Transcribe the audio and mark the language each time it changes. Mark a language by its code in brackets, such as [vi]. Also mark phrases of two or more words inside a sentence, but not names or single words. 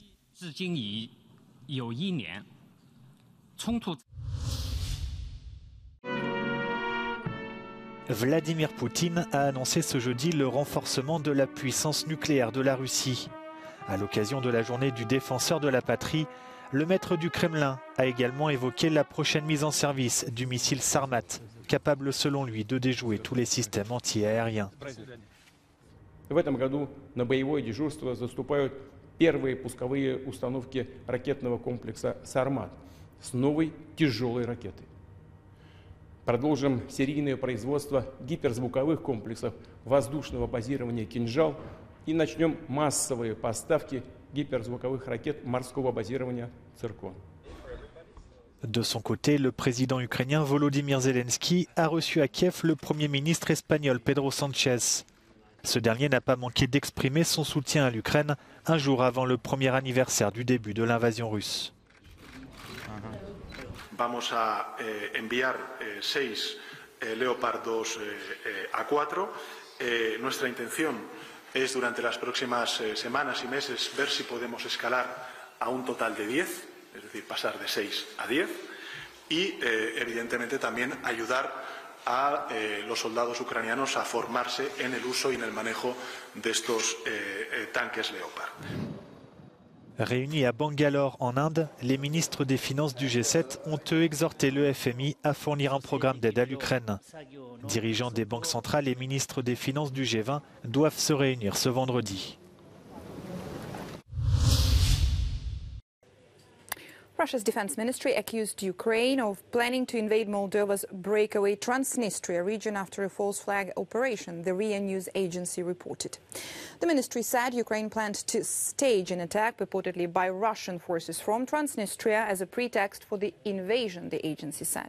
[fr] Vladimir Poutine a annoncé ce jeudi le renforcement de la puissance nucléaire de la Russie. À l'occasion de la journée du défenseur de la patrie, le maître du Kremlin a également évoqué la prochaine mise en service du missile Sarmat, capable selon lui de déjouer tous les systèmes anti-aériens. [ru] В этом году на боевое дежурство заступают первые пусковые установки ракетного комплекса «Сармат» с новой тяжелой ракетой. Продолжим серийное производство гиперзвуковых комплексов воздушного базирования «Кинжал» и начнем массовые поставки гиперзвуковых ракет морского базирования «Циркон». [fr] De son côté, le président ukrainien Volodymyr Zelensky a reçu à Kiev le premier ministre espagnol Pedro Sánchez. Ce dernier n'a pas manqué d'exprimer son soutien à l'Ukraine un jour avant le premier anniversaire du début de l'invasion russe. [es] Vamos a enviar 6 Leopardos A4. Nuestra intención es durante las próximas semanas y meses ver si podemos escalar a un total de 10, es decir, pasar de 6 a 10 y evidentemente también ayudar a los soldados ucranianos a formarse en el uso y en el manejo de estos tanques Leopard. [fr] Réunis à Bangalore en Inde, les ministres des Finances du G7 ont eux exhorté le FMI à fournir un programme d'aide à l'Ukraine. Dirigeants des banques centrales et ministres des Finances du G20 doivent se réunir ce vendredi. [en] Russia's defense ministry accused Ukraine of planning to invade Moldova's breakaway Transnistria region after a false flag operation, the RIA News agency reported. The ministry said Ukraine planned to stage an attack purportedly by Russian forces from Transnistria as a pretext for the invasion, the agency said.